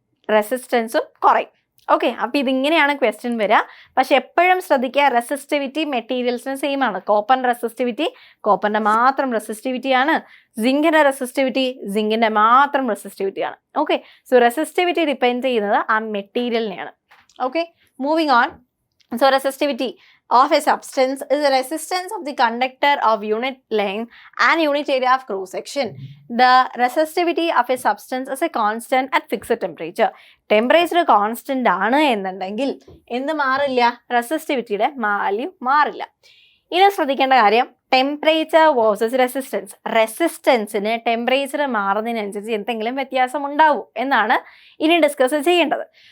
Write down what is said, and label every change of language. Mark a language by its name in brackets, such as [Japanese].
[Malayalam] റെസിസ്റ്റൻസും കുറയും. ഓക്കെ, അപ്പൊ ഇതിങ്ങനെയാണ് ക്വസ്റ്റ്യൻ വരിക. പക്ഷെ എപ്പോഴും ശ്രദ്ധിക്കുക, റെസിസ്റ്റിവിറ്റി മെറ്റീരിയൽസിന് സെയിം ആണ്. കോപ്പറിന്റെ റെസിസ്റ്റിവിറ്റി കോപ്പറിന്റെ മാത്രം റെസിസ്റ്റിവിറ്റി ആണ്. സിങ്കിന്റെ റെസിസ്റ്റിവിറ്റി സിങ്കിന്റെ മാത്രം റെസിസ്റ്റിവിറ്റി ആണ്. ഓക്കെ, സോ റെസിസ്റ്റിവിറ്റി ഡിപ്പെൻഡ് ചെയ്യുന്നത് ആ മെറ്റീരിയലിനെയാണ്. [English] Okay, moving on. So resistivity of a substance is the resistance of the conductor of unit length and unit area of cross section. The resistivity of a substance is a constant at fixed temperature. Temperature constant [Malayalam] ആണ് എന്നുണ്ടെങ്കിൽ എന്ത് മാറില്ല? റെസിസ്റ്റിവിറ്റിയുടെ value മാറില്ല. ഇനി ശ്രദ്ധിക്കേണ്ട കാര്യം, temperature versus resistance. റെസിസ്റ്റൻസിന് temperature മാറുന്നതിനനുസരിച്ച് എന്തെങ്കിലും വ്യത്യാസം ഉണ്ടാവും എന്നാണ് ഇനി ഡിസ്കസ് ചെയ്യേണ്ടത്.